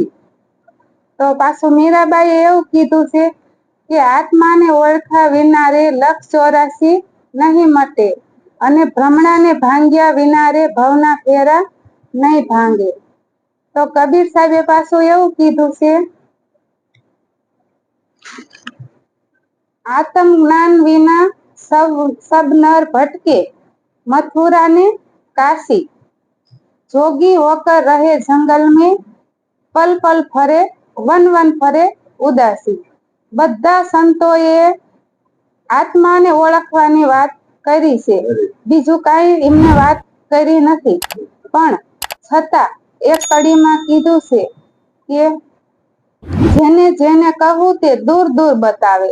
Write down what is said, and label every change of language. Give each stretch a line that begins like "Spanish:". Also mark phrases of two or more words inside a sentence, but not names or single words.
Gujarati: તો પાછું મીરાબાઈએ એવું કીધું છે કે આત્માને ઓળખા વિના રે 184 નહીં મટે અને ભ્રમણાને ભાંગ્યા વિના રે ભવના ફેરા નહીં ભાંગે. તો કબીર સાહેબે પાછું એવું કીધું છે
Hindi: आत्म ज्ञान विना सब नर भटके मथुरा ने काशी जोगी होकर रहे जंगल में पल पल फरे वन वन फरे उदासी.
Gujarati: બધા સંતોએ આત્માને ઓળખવાની વાત કરી છે, બીજું કાંઈ એમને વાત કરી નથી, પણ છતાં એક કડીમાં કીધું છે કે જેને જેને કહું તે દૂર દૂર બતાવે.